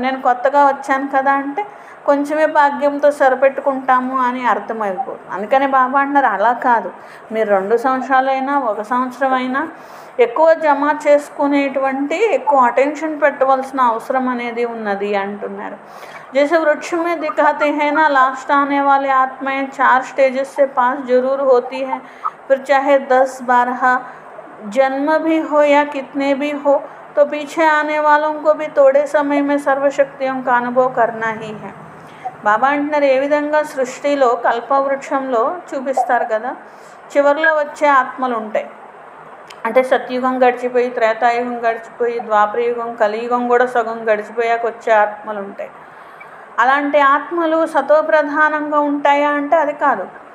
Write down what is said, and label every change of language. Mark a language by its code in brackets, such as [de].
[te] నేను కొత్తగా వచ్చాను కదా అంటే కొంచెమే భాగ్యంతో సరిపెట్టుకుంటాము అని అర్థమైపోతుంది. అందుకనే బాబా అంటున్నారు అలా కాదు, మీరు 2 సంవత్సరాలైనా 1 సంవత్సరం అయినా ఎక్కువ జమ చేసుకునేటువంటి ఎక్కువ అటెన్షన్ పెట్టవలసిన అవసరం అనేది ఉన్నది అంటున్నారు. [hi] जैसे वृक्ष में दिखाते हैं ना, लास्ट आने वाले आत्माएं 4 स्टेजेस से पास जरूर होती है, फिर चाहे 10-12 जन्म भी हो या कितने भी हो, तो पीछे आने वालों को भी थोड़े समय में सर्वशक्तियों का अनुभव करना ही है. [te] బాబా అంటున్నారు ఏ విధంగా సృష్టిలో కల్పవృక్షంలో చూపిస్తారు కదా, చివరిలో వచ్చే ఆత్మలు ఉంటాయి. అంటే సత్యుగం గడిచిపోయి, త్రేతాయుగం గడిచిపోయి, ద్వాపరయుగం, కలియుగం కూడా సగం గడిచిపోయాక వచ్చే ఆత్మలు ఉంటాయి. అలాంటి ఆత్మలు సతోప్రధానంగా ఉంటాయా అంటే అది కాదు.